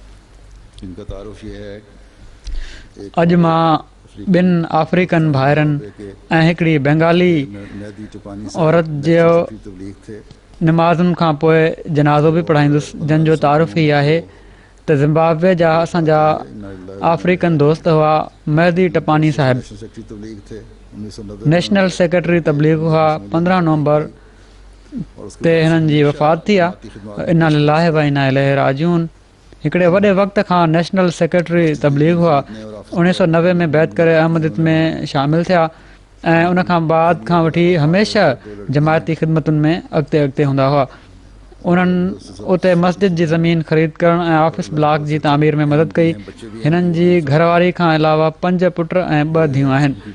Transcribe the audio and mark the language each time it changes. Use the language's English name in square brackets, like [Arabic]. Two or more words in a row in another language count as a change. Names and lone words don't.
[Sindhi] अॼु मां ॿिनि अफ्रीकन भाइरनि ऐं हिकिड़ी बंगाली औरत जो नमाज़ुनि खां पोइ जनाज़ो बि पढ़ाईंदुसि जंहिंजो तारुफ़ ई आहे त ज़िम्बाब्वे जा असांजा अफ्रीकन दोस्त हुआ महदी टपानी साहिब [English] National Secretary [Sindhi] तबलीग हुआ 15 नवंबर ते हिननि जी वफ़ात थी आहे [Arabic] إنا لله وإنا إليه راجعون [Sindhi] हिकिड़े वॾे वक़्त खां [English] National Secretary [Sindhi] तबलीग हुआ 1990 में बैत करे अहमदियत में शामिलु थिया ऐं उनखां बाद खां वठी हमेशह जमायती ख़िदमतुनि में अॻिते हूंदा हुआ उन्हनि उते मस्जिद जी ज़मीन ख़रीद करण ऐं [English] office block [Sindhi] जी तामीर में मदद कई हिननि जी घरवारी खां अलावा 5 पुट ऐं 2 धीअरूं आहिनि